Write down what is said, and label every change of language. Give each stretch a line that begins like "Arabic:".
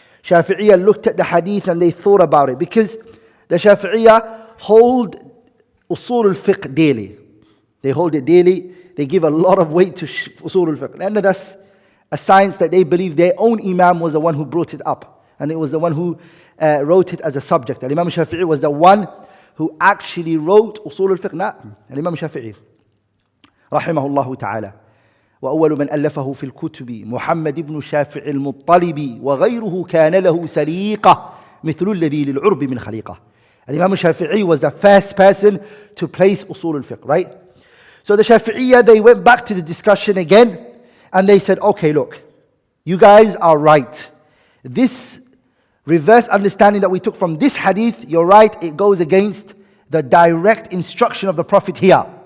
English: Shafi'iyya looked at the hadith and they thought about it, because the Shafi'iyya hold usul al-fiqh daily. They hold it daily. They give a lot of weight to usul al-fiqh. And that's a science that they believe their own Imam was the one who brought it up. And it was the one who wrote it as a subject. And Imam Shafi'i was the one who actually wrote usul al-fiqh. And Imam Shafi'i,
Arabic: rahimahullah ta'ala. وأول من ألفه في الكتب محمد بن شافع المطلب وغيره كان له سليقة مثل الذي للعرب من خليقة.
English: And Imam Shafi'i was the first person to place usul al-fiqh, right? So the Shafi'iyya, they went back to the discussion again and they said, okay, look, you guys are right. This reverse understanding that we took from this hadith, you're right, it goes against the direct instruction of the Prophet here.